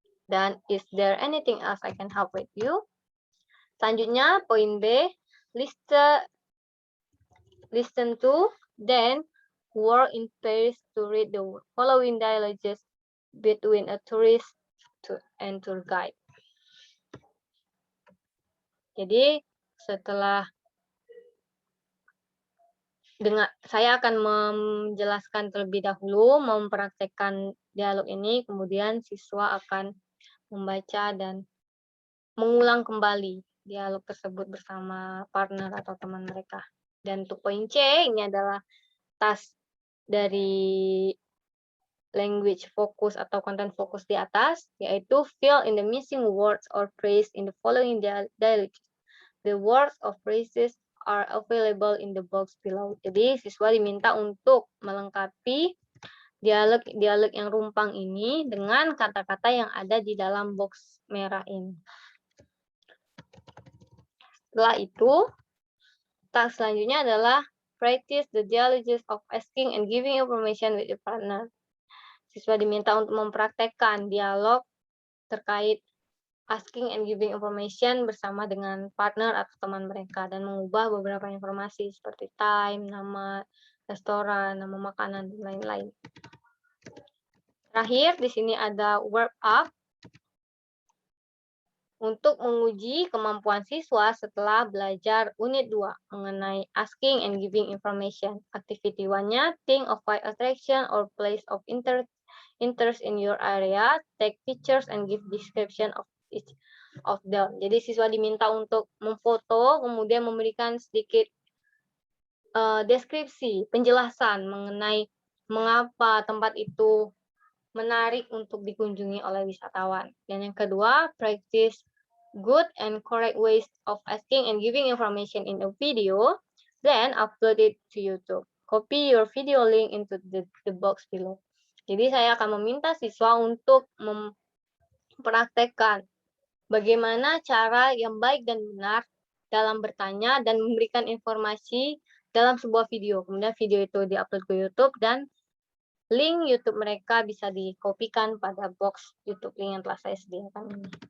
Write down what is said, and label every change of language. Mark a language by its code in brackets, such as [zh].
[en] Dan is there anything else I can help with you? [id] Selanjutnya poin B, [en] listen to, then work in pairs to read the following dialogues between a tourist and tour guide. [id] Jadi setelah saya akan menjelaskan terlebih dahulu, mempraktekkan dialog ini, kemudian siswa akan membaca dan mengulang kembali dialog tersebut bersama partner atau teman mereka. Dan untuk poin C, ini adalah task dari language focus atau content focus di atas, yaitu [en] fill in the missing words or phrase in the following dialogue. The words or phrases are available in the box below. [id] Jadi siswa diminta untuk melengkapi dialog yang rumpang ini dengan kata-kata yang ada di dalam box merah ini. Setelah itu, [en] task [id] selanjutnya adalah [en] practice the dialogues of asking and giving information with your partner. [id] Siswa diminta untuk mempraktekkan dialog terkait asking and giving information bersama dengan partner atau teman mereka dan mengubah beberapa informasi seperti time, nama restoran, nama makanan, dan lain-lain. Terakhir, di sini ada work up untuk menguji kemampuan siswa setelah belajar unit 2 mengenai asking and giving information. [en] Activity 1-nya, think of five attraction or place of interest in your area, take pictures and give description of each of them. [id] Jadi siswa diminta untuk memfoto, kemudian memberikan sedikit deskripsi, penjelasan mengenai mengapa tempat itu menarik untuk dikunjungi oleh wisatawan. Dan yang kedua, [en] practice good and correct ways of asking and giving information in a video, then upload it to YouTube. Copy your video link into the box below. [id] Jadi saya akan meminta siswa untuk mempraktekkan bagaimana cara yang baik dan benar dalam bertanya dan memberikan informasi dalam sebuah video. Kemudian video itu diupload ke YouTube dan link YouTube mereka bisa dikopikan pada box YouTube link yang telah saya sediakan ini.